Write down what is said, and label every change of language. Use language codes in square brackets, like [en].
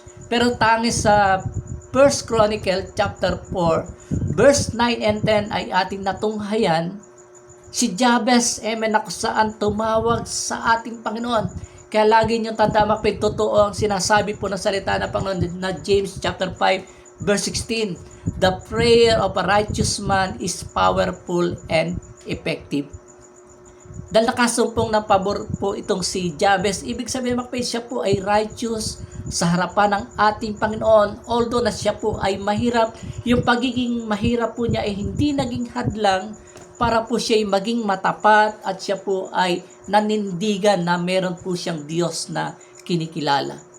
[tl] Pero tangis sa 1 Chronicle [en] chapter 4, verse 9 and 10 [tl] ay ating natunghayan si Jabez, amen, na kung saan tumawag sa ating Panginoon. Kaya lagi niyong tanda, makapit, totoo ang sinasabi po ng salita ng Panginoon na James chapter 5 verse 16. [en] The prayer of a righteous man is powerful and effective. [tl] Dahil nakasumpong ng pabor po itong si Jabez, ibig sabihin, makapit, siya po ay righteous sa harapan ng ating Panginoon. Although na siya po ay mahirap, yung pagiging mahirap po niya ay hindi naging hadlang para po siya ay maging matapat, at siya po ay nanindigan na meron po siyang Diyos na kinikilala.